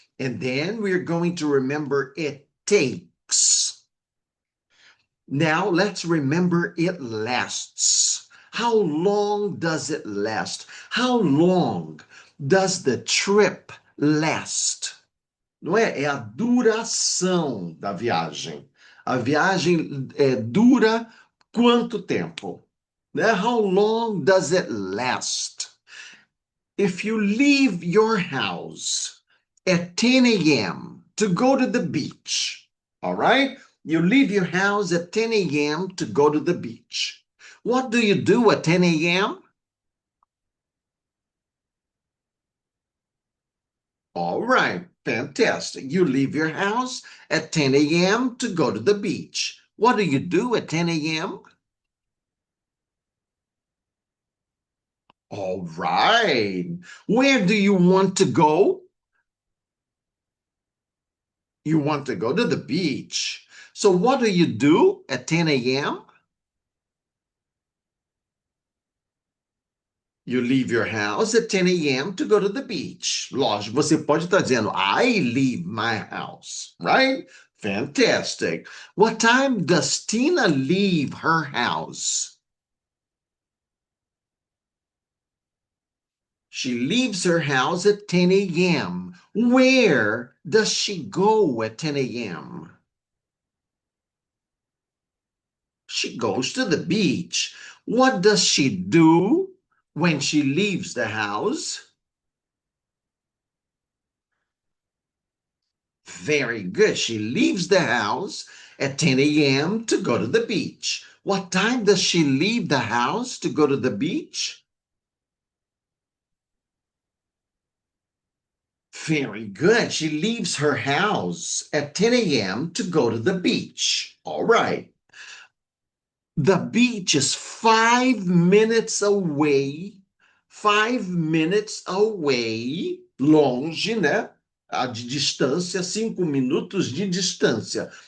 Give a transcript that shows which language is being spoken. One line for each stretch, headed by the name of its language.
English: And then we're going to remember it takes. Now let's remember it lasts. How long does it last? How long does the trip last?
Portuguese: Não é? É a duração da viagem. A viagem dura quanto tempo?
English: Né? How long does it last? If you leave your house at 10 a.m. to go to the beach, all right? You leave your house at 10 a.m. to go to the beach. What do you do at 10 a.m.? All right, fantastic. You leave your house at 10 a.m. to go to the beach. What do you do at 10 a.m.? All right. Where do you want to go? You want to go to the beach. So what do you do at 10 a.m.? You leave your house at 10 a.m. to go to the beach.
Portuguese: Lógico, você pode estar dizendo,
English: I leave my house, right? Fantastic. What time does Tina leave her house? She leaves her house at 10 a.m. Where does she go at 10 a.m.? She goes to the beach. What does she do when she leaves the house? Very good. She leaves the house at 10 a.m. to go to the beach. What time does she leave the house to go to the beach? Very good. She leaves her house at 10 a.m. to go to the beach. All right. The beach is 5 minutes away. 5 minutes away.
Portuguese: Longe, né? De distância, 5 minutos de distância.